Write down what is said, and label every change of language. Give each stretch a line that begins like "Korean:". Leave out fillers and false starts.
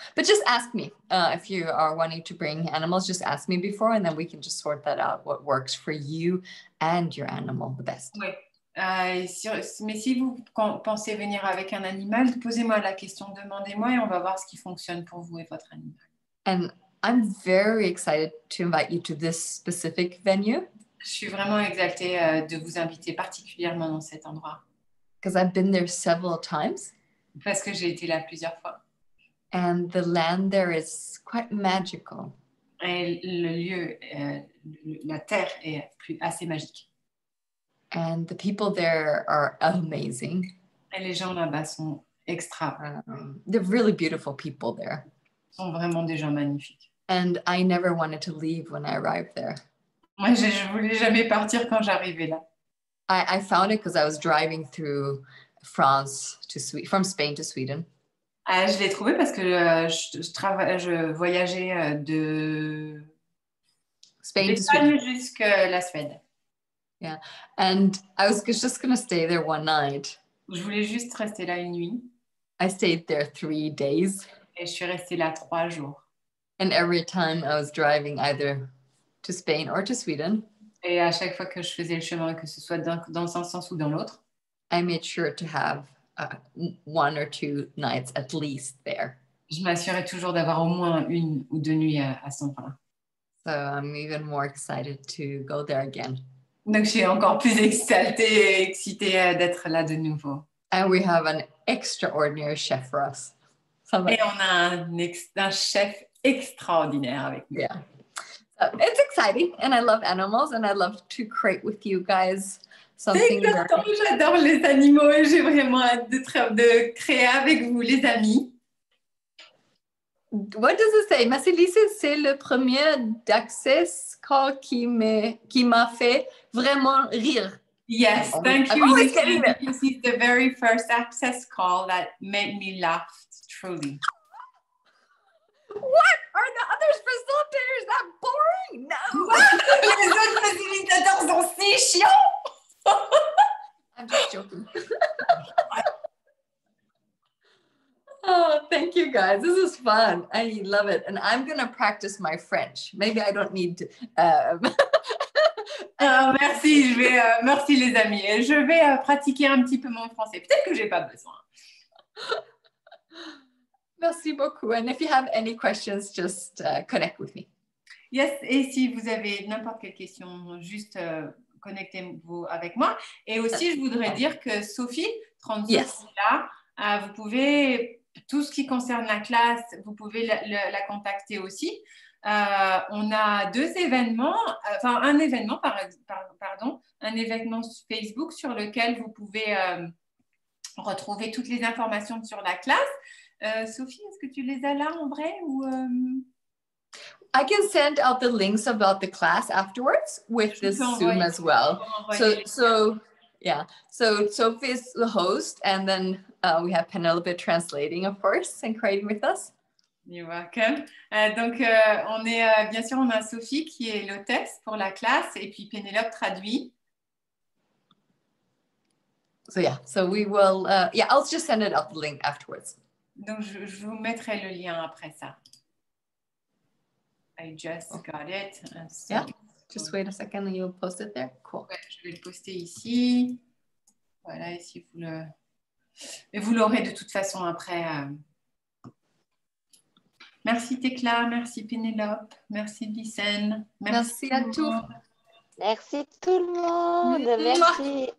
English: But just ask me if you are wanting to bring animals, just ask me before and then we can just sort that out, what works for you and your animal the best.
French: Oui. Mais si vous pensez venir avec un animal, posez-moi la question, demandez-moi et on va voir ce qui fonctionne pour vous et votre animal.
English: And I'm very excited to invite you to this specific venue
French: Je suis vraiment exaltée de vous inviter particulièrement dans cet endroit
English: because I've been there several times.
French: parce que j'ai été là plusieurs fois.
English: And the land there is quite magical.
French: Et le lieu, la terre est assez magique.
English: And the people there are amazing.
French: Et les gens là-bas sont extra.
English: They're really beautiful people there.
French: Sont vraiment des gens magnifiques.
English: And I never wanted to leave when I arrived there.
French: Moi, je ne voulais jamais partir quand j'arrivais là.
English: I found it because I was driving through France to from Spain to Sweden.
French: Je l'ai trouvé parce que je voyageais de
English: Spain to Sweden
French: jusqu'à la Suède.
English: Yeah, and I was just going to stay there one night.
French: Je voulais juste rester là une nuit.
English: I stayed there 3 days.
French: Et je suis restée là 3 jours.
English: And every time I was driving either to Spain or to Sweden,
French: et à chaque fois que je faisais le chemin, que ce soit dans un sens ou dans l'autre,
English: I made sure to have 1 or 2 nights at least there.
French: Je m'assurais toujours d'avoir au moins 1 ou 2 nuits à cet endroit.
English: So I'm even more excited to go there again.
French: Donc je suis encore plus exaltée et excitée d'être là de nouveau.
English: And we have an extraordinary chef for us.
French: Et on a un chef extraordinaire avec nous.
English: Yeah. So it's exciting and I love animals and I love to create with you guys something.
French: J'adore les animaux et j'ai vraiment hâte de créer avec vous, les amis.
English: What does it say?
French: Lise, c'est le premier d'access call qui m'a fait vraiment rire.
English: Yes, thank you. This is the very first access call that made me laugh truly. What? Are the other facilitators that boring? No.
French: Les autres facilitateurs sont si chiants.
English: I'm just joking. Oh, thank you guys. This is fun. I love it. And I'm going to practice my French. Maybe I don't need to.
French: Merci, merci les amis. Je vais pratiquer un petit peu mon français. Peut-être que j'ai pas besoin. Merci beaucoup.
English: And if you have any questions, just connect with me.
French: Yes, et si vous avez n'importe quelle question, juste connectez-vous avec moi. Et aussi, je voudrais dire que Sophie, 30
English: Yes.
French: là, vous pouvez, tout ce qui concerne la classe, vous pouvez la contacter aussi. On a 2 événements, enfin un événement, un événement Facebook sur lequel vous pouvez retrouver toutes les informations sur la classe. Sophie, est-ce que tu les as là en vrai ou
English: I can send out the links about the class afterwards with this Zoom as well. So Sophie's the host, and then we have Penelope translating, of course, and creating with us. You're welcome.
French: Donc, bien sûr, on a Sophie qui est l'hôtesse pour la classe, et puis Pénélope traduit.
English: So we will. I'll just send it out the link afterwards.
French: Donc, je vous mettrai le lien après ça.
English: I just got it. So, yeah, just wait a second and you'll post it there. Cool.
French: Ouais, je vais le poster ici. Voilà, ici et vous l'aurez de toute façon après. Merci Tecla, merci Pénélope, merci Lisen. Merci à tous. Merci tout le monde. Merci.